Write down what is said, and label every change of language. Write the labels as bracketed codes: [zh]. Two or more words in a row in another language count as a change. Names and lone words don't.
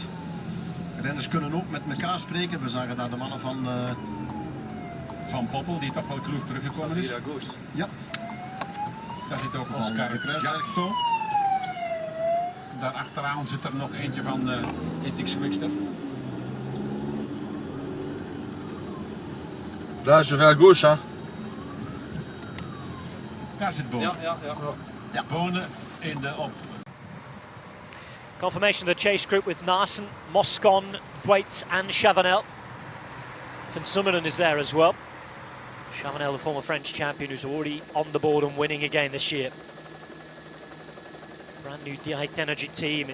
[nl] Renners kunnen ook met elkaar spreken. We zagen daar de mannen van Poppel, die toch wel kloek teruggekomen is. Ja. Daar zit ook Van Oscar de Kruisberg. Giotto. Daar achteraan zit er nog eentje van ETX Quickstep. [fr] Là, je vais à gauche, hein. [nl] Daar zit Bonen. Ja. Bonen in de op. [en] Confirmation of the chase group with Narsen, Moscon, Thwaites and Chavanel. Van Summeren is there as well. Chavanel, the former French champion, who's already on the board and winning again this year. Brand new Direct Energy team.